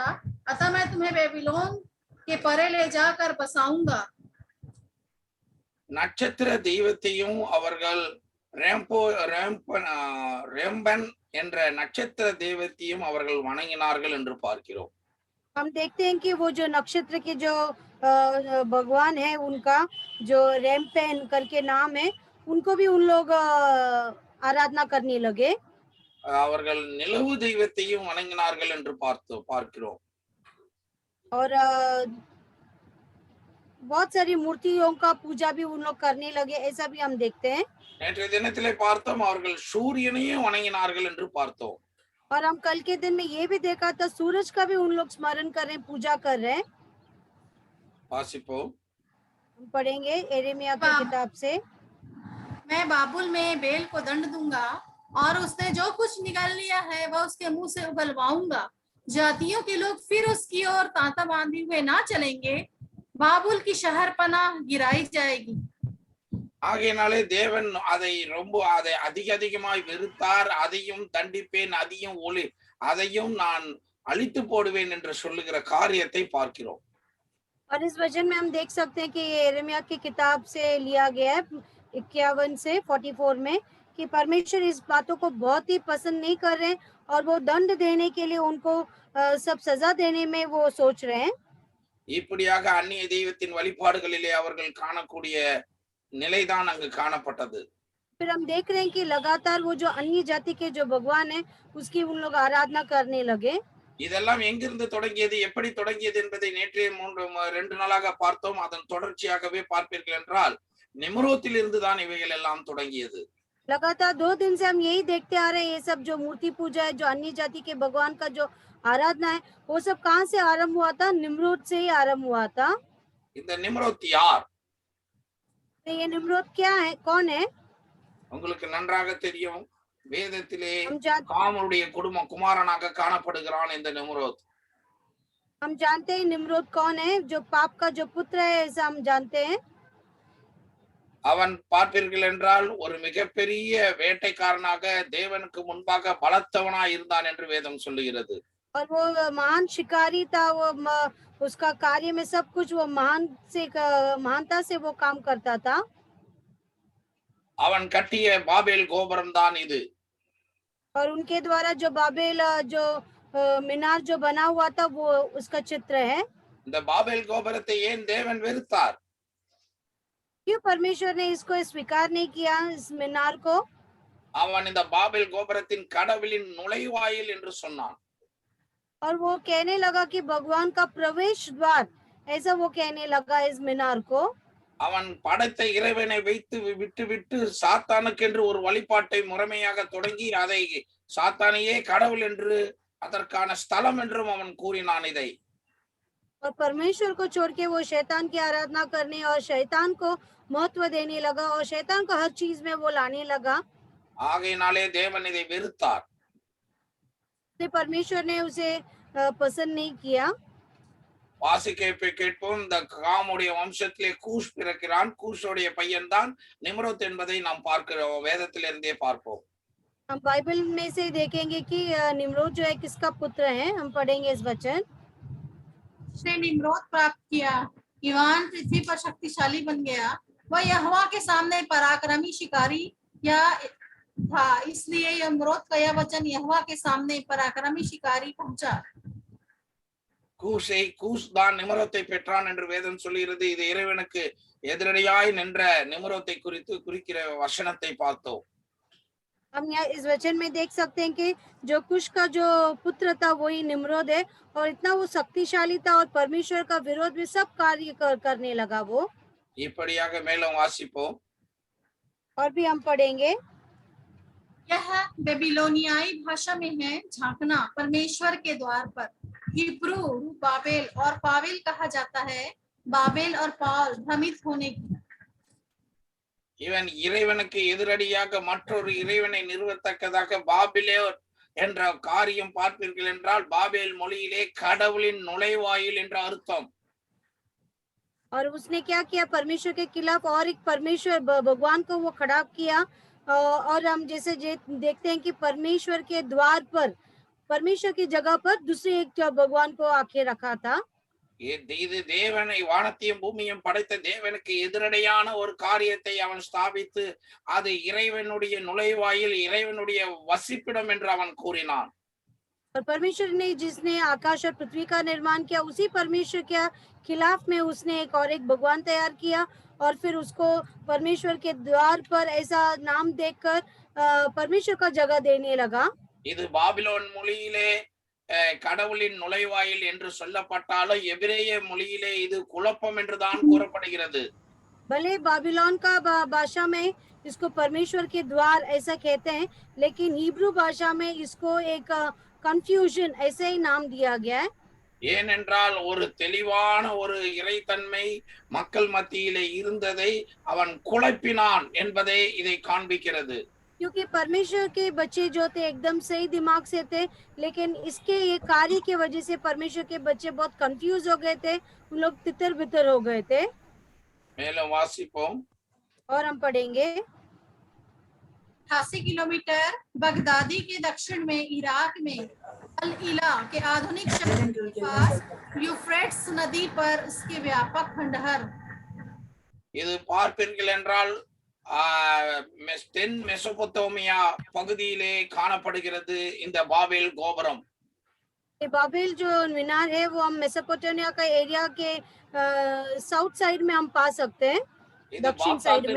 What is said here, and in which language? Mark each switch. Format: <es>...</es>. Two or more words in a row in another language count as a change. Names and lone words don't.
<hi>अतः मैं तुम्हें बेबीलोन के परे ले जाकर बसाऊंगा।</hi> <ta>நட்சத்திர தெய்வத்தையும் அவர்கள் ரெம்பன் என்ற நட்சத்திர தெய்வத்தையும் அவர்கள் வணங்கினார்கள் என்று பார்க்கிறோம்.</ta> <hi>हम देखते हैं कि वो जो नक्षत्र के जो भगवान है, उनका जो रेम्पेन करके नाम है, उनको भी उन लोग आराधना करने लगे।</hi> <ta>அவர்கள் நிலவு தெய்வத்தையும் வணங்கினார்கள் என்று பார்க்கிறோம்.</ta> <hi>और बहुत सारी मूर्तियों का पूजा भी उन लोग करने लगे, ऐसा भी हम देखते हैं।</hi> <ta>நேற்றைய தினத்திலே பார்த்தோம், அவர்கள் சூரியனையும் வணங்கினார்கள் என்று பார்த்தோம்.</ta> <hi>और हम कल के दिन में ये भी देखा था, सूरज का भी उन लोग स्मरण कर रहे हैं, पूजा कर रहे हैं।</hi> <ta>வாசிப்போம்.</ta> <hi>हम पढ़ेंगे यिर्मयाह की किताब से। मैं बाबुल में बेल को दंड दूंगा और उसने जो कुछ निकाल लिया है वह उसके मुंह से उगलवाऊंगा। जातियों के लोग फिर उसकी ओर तांता बांधे हुए ना चलेंगे, बाबुल की शहर पनाह गिराई जाएगी।</hi> <ta>ஆகையினாலே தேவன் அதை அதிகமாய் வெறுத்தார், அதையும் தண்டிப்பேன், அதையும் நான் அழித்து போடுவேன் என்று சொல்லுகிற காரியத்தை பார்க்கிறோம்.</ta> <hi>और इस वचन में हम देख सकते हैं कि ये यिर्मयाह की किताब से लिया गया है 51 से 44 में, कि परमेश्वर इस बातों को बहुत ही पसंद नहीं कर रहे हैं और वो दंड देने के लिए उनको सब सजा देने में वो सोच रहे हैं।</hi> <ta>இப்படியாக அந்நிய தெய்வத்தின் வழிபாடுகளிலே அவர்கள் காணக்கூடிய நிலைதான் அங்கு காணப்பட்டது.</ta> <hi>फिर हम देख रहे हैं कि लगातार वो जो अन्य जाति के जो भगवान है, उसकी उन लोग आराधना करने लगे।</hi> <ta>இதெல்லாம் எங்கிருந்து தொடங்கியது, எப்படி தொடங்கியது என்பதை நேற்றைய 2 நாளாக பார்த்தோம். அதன் தொடர்ச்சியாகவே பார்ப்பீர்கள் என்றால் நிம்ரோத்தில் இருந்து தான் இவைகள் எல்லாம் தொடங்கியது.</ta> <hi>लगातार 2 दिन से हम यही देखते आ रहे हैं, ये सब जो मूर्ति पूजा है, जो अन्य जाति के भगवान का जो आराधना है, वो सब कहाँ से आरंभ हुआ था? निम्रोद से ही आरंभ हुआ था।</hi> <ta>இந்த நிம்ரோத் யார்?</ta> <hi>तो ये निम्रोद क्या है, कौन है?</hi> <ta>உங்களுக்கு நன்றாக தெரியும், வேதத்திலே</ta> <hi>हम जानते</hi> <ta>காமனுடைய குமாரனாக காணப்படுகிறான் இந்த நிம்ரோத்.</ta> <hi>हैं निम्रोद कौन है, जो पाप का जो पुत्र है, ऐसा हम जानते हैं।</hi> <ta>அவன் பார்ப்பீர்கள் என்றால் ஒரு மிகப்பெரிய வேட்டைக்காரனாக தேவனுக்கு முன்பாக பலத்தவனாய் இருந்தான் என்று வேதம் சொல்லுகிறது.</ta> <hi>और वो महान शिकारी था, वो उसका कार्य में सब कुछ वो महानता से वो काम करता था।</hi> <ta>அவன் கட்டிய பாபேல் கோபுரம் தான் இது.</ta> <hi>और उनके द्वारा जो बाबेल जो मीनार जो बना हुआ था, वो उसका चित्र है।</hi> <ta>இந்த பாபேல் கோபுரத்தை ஏன் தேவன் வெறுத்தார்?</ta> <hi>क्यों परमेश्वर ने इसको स्वीकार नहीं किया, इस मीनार को?</hi> <ta>அவன் இந்த பாபேல் கோபுரத்தின் கடவுளின் நுழைவாயில் என்று சொன்னான்.</ta> <hi>और वो कहने लगा कि भगवान का प्रवेश द्वार, ऐसा वो कहने लगा इस मीनार को।</hi> <ta>அவன் படைத்த இறைவனை விட்டு சாத்தானுக்கு என்று ஒரு வழிபாட்டை முறைமையாக தொடங்கி அதை சாத்தானையே கடவுள் என்று அதற்கான ஸ்தலம் என்றும் அவன் கூறினான் இதை.</ta> <hi>और परमेश्वर को छोड़ के वो शैतान की आराधना करने और शैतान को महत्व देने लगा और शैतान को हर चीज में वो लाने लगा।</hi> <ta>ஆகையினாலே தேவன் இதை வெறுத்தார்.</ta> <hi>परमेश्वर ने उसे पसंद नहीं किया।</hi> <ta>வாசிக்க கேட்போம். இந்த காமுடைய வம்சத்திலே கூஷ் பிறக்கிறான். கூஷோடைய பையன் தான் நிம்ரோத் என்பதை நாம் பார்க்கிறோம், வேதத்திலிருந்தே பார்ப்போம்.</ta> <hi>हम बाइबल में से देखेंगे कि निम्रोद जो है किसका पुत्र है। हम पढ़ेंगे इस वचन। उसने निम्रोद प्राप्त किया, ईवान पृथ्वी पर शक्तिशाली बन गया। वह यहोवा के सामने पराक्रमी शिकारी या था, इसलिए निम्रोद का यह वचन यहोवा के सामने पराक्रमी शिकारी पहुंचा।</hi> <ta>கூஷ் தான் நிமரோத்தை பெற்றான் என்று வேதம் சொல்லுகிறது. இது இறைவனுக்கு எதிரடியாய் நின்ற நிமரோத்தை குறிக்கிற வசனத்தை பார்த்தோம்.</ta> <hi>हम यहाँ इस वचन में देख सकते हैं कि जो कुश का जो पुत्र था वही निम्रोद है और इतना वो शक्तिशाली था और परमेश्वर का विरोध में सब कार्य करने लगा वो।</hi> <ta>இப்படியாக மேலும் வாசிப்போம்.</ta> <hi>और भी हम पढ़ेंगे। यह बेबीलोनियाई भाषा में है झांकना परमेश्वर के द्वार पर। हिब्रू बाबेल और पावेल कहा जाता है। बाबेल और पाल भ्रमित होने की।</hi> <ta>இவன் இறைவனுக்கு எதிரடியாக மற்றொரு இறைவனை நிறுவத்தக்கதாக பாபிலோன் என்ற காரியம் பார்ப்பீர்கள் என்றால் பாபேல் மொழியிலே கடவுளின் நுழைவாயில் என்ற அர்த்தம்.</ta> <hi>और उसने क्या किया, परमेश्वर के खिलाफ और एक परमेश्वर भगवान को वो खड़ा किया। और हम जैसे देखते हैं कि परमेश्वर के द्वार पर, परमेश्वर की जगह पर दूसरे एक भगवान को आके रखा था।</hi> <ta>இது தேவனை வானத்தையும் பூமியையும் படைத்த தேவனுக்கு எதிரடையான ஒரு காரியத்தை அவன் ஸ்தாபித்து அது இறைவனுடைய நுழைவாயில், இறைவனுடைய வசிப்பிடம் என்று அவன் கூறினான்.</ta> <hi>और परमेश्वर ने जिसने आकाश और पृथ्वी का निर्माण किया, उसी परमेश्वर के खिलाफ में उसने एक और एक भगवान तैयार किया और फिर उसको परमेश्वर के द्वार पर ऐसा नाम देकर परमेश्वर का जगह देने लगा।</hi> <ta>இது பாபிலோன் மொழியிலே கடவுளின் நுழைவாயில் என்று சொல்லப்பட்டாலும் எபிரேய மொழியிலே இது குழப்பம் என்றுதான் கூறப்படுகிறது.</ta> <hi>भले बाबिलोन का भाषा में इसको परमेश्वर के द्वार ऐसा कहते हैं, लेकिन हिब्रू भाषा में इसको एक कंफ्यूजन ऐसे ही नाम दिया गया है।</hi> <ta>ஏனென்றால் ஒரு தெளிவான ஒரு இறைத்தன்மை மக்கள் மத்தியிலே இருந்ததை அவன் குழப்பினான் என்பதை இதை காண்பிக்கிறது.</ta> <hi>क्योंकि परमेश्वर के बच्चे जो थे एकदम सही दिमाग से थे, लेकिन इसके ये कार्य की वजह से परमेश्वर के बच्चे बहुत कंफ्यूज हो गए थे, उन लोग तितर बितर हो गए थे।</hi> <ta>மேலும் வாசிப்போம்.</ta> <hi>और हम पढ़ेंगे। 88 किलोमीटर बगदादी के दक्षिण में इराक में अल इला के आधुनिक शहर के पास यूफ्रेट्स नदी पर इसके व्यापक खंडहर।</hi> <ta>இது பார்ப்பீர்கள் என்றால் தென் மெசோபொத்தேமியா பகுதியிலே காணப்படுகிறது இந்த பாபேல் கோபுரம்.</ta> <hi>बाबेल जो मीनार है वो हम मेसोपोटामिया का एरिया के</hi> <en>south side</en> <hi>में हम पा सकते हैं, दक्षिण साइड में।</hi>